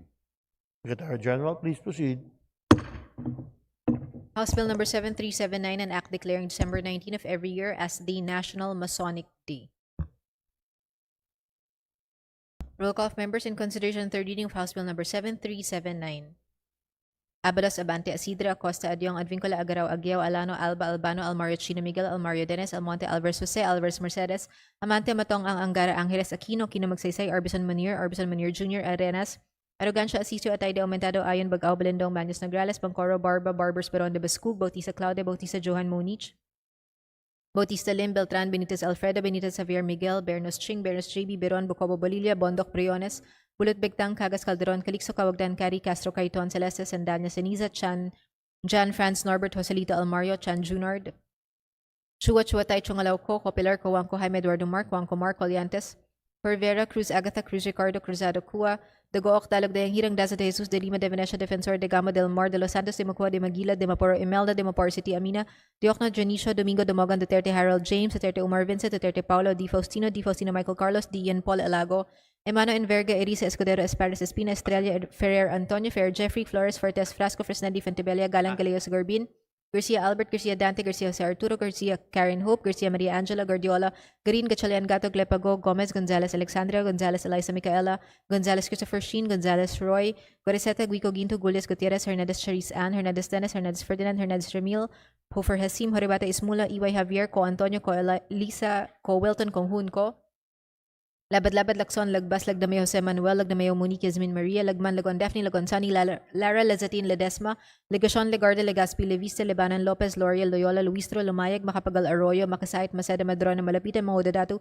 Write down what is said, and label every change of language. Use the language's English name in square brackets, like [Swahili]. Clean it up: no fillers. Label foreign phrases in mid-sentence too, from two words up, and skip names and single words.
[English] Secretary General, please proceed. House Bill number 7379, an act declaring December 19 of every year as the National Masonic Day. Roll call of members in consideration and third reading of House Bill number 7379. Abalos, Abante, Isidro, Acosta, Adyong, Advincula, Agaraw, Aguiao, Alano, Alba, Albano, Almario, Chino, Miguel, Almario, Dennis, Almonte, Alvarez, Jose, Alvarez, Mercedes, Amante, Matong, Ang Angara, Angeles, Aquino, Kino, Magsaysay, Arbison Munir Jr., Arenas, Arrogancia, Asistio, Atayde, Aumentado, Ayon, Bagao, Balindong, Magnus Nograles, Pancoro, Barba, Barbers, Baron de Bascug, Bautista Claudia, Bautista Johan Monich, Bautista Lim, Beltran, Benitez Alfredo, Benitez Javier Miguel, Bernos Ching, Bernos JB, Beron, Bucobo Bolilla, Bondoc Briones, Bulot Begtang, Cagas Calderon, Calixto Cawagdan, Cari, Castro Caiton, Celeste, Sandanya, Ceniza, Chan, Jan Franz Norbert, Joselito Almario, Chan Junard, Chua Chua Tai Chungalauco, Copilar, Coanco, Jaime Eduardo Mark, Juanco Mark, Coliantes, Corvera, Cruz Agatha, Cruz Ricardo, Cruzado Cua, Dagook, Dalog de Hirang, Daza de Jesus, de Lima, de Venecia, Defensor, de Gamo del Mar, de Los Santos, de Macua, de Maguila, de Maporo Imelda, de Mapor City Amina, Diokno, Janicio, Domingo, Domogan, Duterte, Harold James, Duterte Umar Vincent, Duterte Paulo, Di Faustino Michael Carlos, Di Ian Paul Alago, Emano Enverga, Erisa Escudero, Espares Espina, Estrella, Ferrer, Antonio, Ferrer, Jeffrey, Flores, Fortes, Frasco, Fresnedi, Fentebella, Galang, Galeo, Garbin, Garcia Albert, Garcia Dante, Garcia Jose Arturo, Garcia Karen Hope, Garcia Maria Angela, Guardiola, Garin, Gatchalian Gato, Glepago, Gomez, Gonzalez, Alexandra, Gonzalez, Eliza Micaela, Gonzalez, Christopher Sheen, Gonzalez, Roy, Goriseta, Guico Ginto, Gulias, Gutierrez, Hernandez, Charis Ann, Hernandez Dennis, Hernandez Ferdinand, Hernandez Ramil, Hofer Hasim, Horibata Ismula, Iway Javier, Co Antonio, Co Lisa, Co Wilton, Co Hunco, Labad-labad Lacson, Lagbas, Lagdamay Jose Manuel, Lagdamay Monique, Yasmin Maria, Lagman, Lagon Daphne, Lagon Sani, Lara Lazatin, Ledesma, Legacion, Legarde, Legaspi, Leviste, Lebanon Lopez, L'Oreal, Loyola, Luistro, Lumayag, Macapagal Arroyo, Makasait, Maceda Madrona, Malapitan, Mahodadato,